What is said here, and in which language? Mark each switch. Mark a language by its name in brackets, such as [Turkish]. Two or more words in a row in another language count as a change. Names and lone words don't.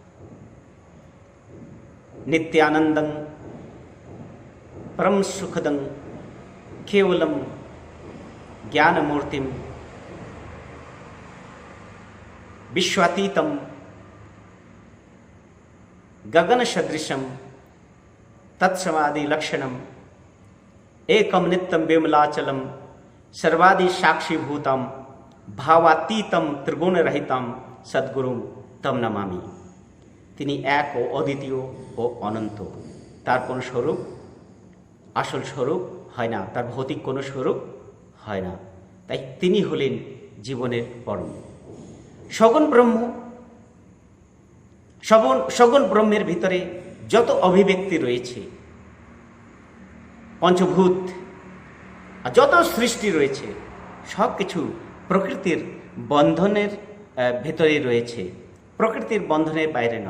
[Sanskrit] নিত্যানন্দং পরম সুখদং কেবলম জ্ঞানমূর্তিম বিশ্বাতীতম গগন সদৃশম তৎসমাদি লক্ষণম एकम नित्यम विमलाचलम सर्वादि साक्षीभूतम भावातीतम त्रिगुण रहितम सद्गुरुम तम नमामि। [Bangla] তিনি এক ও অদ্বিতীয় ও অনন্ত, তার কোনো স্বরূপ, আসল স্বরূপ হয় না, তার ভৌতিক কোনো স্বরূপ হয় না, তাই তিনি হলেন জীবনের পরম। সগুণ ব্রহ্ম, সগুণ ব্রহ্মের ভিতরে যত অভিব্যক্তি রয়েছে, পঞ্চভূত আর যত সৃষ্টি রয়েছে, সব কিছু প্রকৃতির বন্ধনের ভেতরে রয়েছে, প্রকৃতির বন্ধনের বাইরে নয়।